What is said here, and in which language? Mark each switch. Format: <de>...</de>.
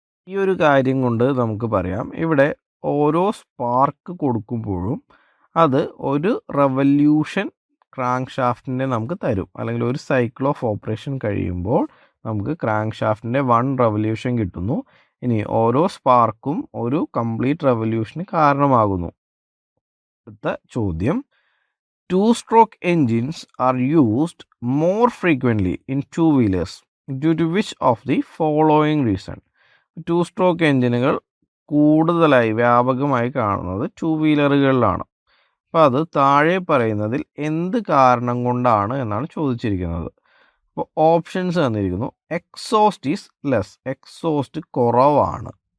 <ml>ഈ ഒരു കാര്യം കൊണ്ട് നമുക്ക് പറയാം, ഇവിടെ ഓരോ സ്പാർക്ക് കൊടുക്കുമ്പോഴും അത് ഒരു റെവല്യൂഷൻ ക്രാങ്ക് ഷാഫ്റ്റിൻ്റെ നമുക്ക് തരും. അല്ലെങ്കിൽ ഒരു സൈക്കിൾ ഓഫ് ഓപ്പറേഷൻ കഴിയുമ്പോൾ നമുക്ക് ക്രാങ്ക് ഷാഫ്റ്റിൻ്റെ 1 റെവല്യൂഷൻ കിട്ടുന്നു. ഇനി ഓരോ സ്പാർക്കും ഒരു കംപ്ലീറ്റ് റെവല്യൂഷന് കാരണമാകുന്നു. അടുത്ത ചോദ്യം,</ml> <en>2-stroke engines are used more frequently in two-wheelers due to which of the following reason?</en> <ml>2-stroke എഞ്ചിനുകൾ കൂടുതലായി വ്യാപകമായി കാണുന്നത് 2-വീലറുകളിലാണ്. അപ്പോൾ അത് താഴെ പറയുന്നതിൽ എന്ത് കാരണം കൊണ്ടാണ് എന്നാണ് ചോദിച്ചിരിക്കുന്നത്. അപ്പോൾ ഓപ്ഷൻസ് തന്നിരിക്കുന്നു.</ml> <en>exhaust is less,</en> <ml>എക്സോസ്റ്റ് കുറവാണ്.</ml>